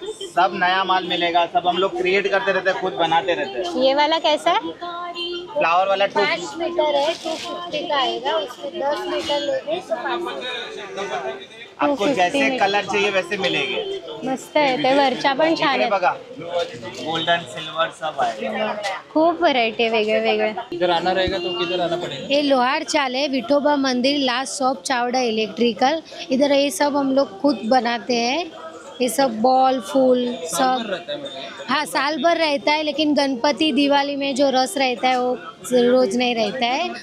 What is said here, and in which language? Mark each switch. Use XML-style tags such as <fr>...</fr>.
<hi>सब नया माल मिलेगा, सब हम लोग क्रिएट करते रहते हैं, खुद बनाते रहते हैं. ये वाला कैसा है? फ्लावर वाला 5 मीटर है, 250 का आएगा. उसमें 10 मीटर लोगे तो 500. आपको जैसे कलर चाहिए वैसे मिलेंगे.</hi> <mr>मस्त आहे ते. वरच्या पण छान इकडे आहे बघा, गोल्डन सिल्वर सब आहे. खूप व्हरायटी आहे वेगळे वेगळे.</mr> <hi>इधर आना रहेगा तो किधर आना पड़ेगा? ये लोहार चाल है, विठोबा मंदिर, लास्ट शॉप चावड़ा इलेक्ट्रिकल. इधर ये सब हम लोग खुद बनाते हैं. ये सब बॉल फूल सब. हाँ, साल भर रहता है, लेकिन गणपति दिवाली में जो रस रहता है वो रोज नहीं रहता है.</hi>